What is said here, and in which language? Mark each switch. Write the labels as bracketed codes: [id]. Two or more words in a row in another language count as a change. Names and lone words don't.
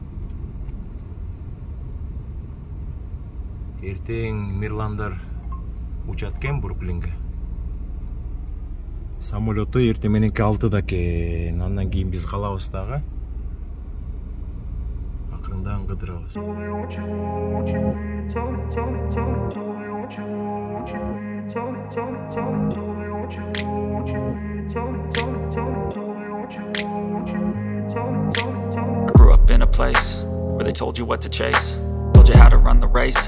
[ky] Эртең Мирландар учат экен Бруклинге. Самолету эртең мененки 6-да экен. Андан кийин биз калабыз дагы. Акырындан кыдырабыз. [en] I grew up in a place where they told you what to chase, told you how to run the race.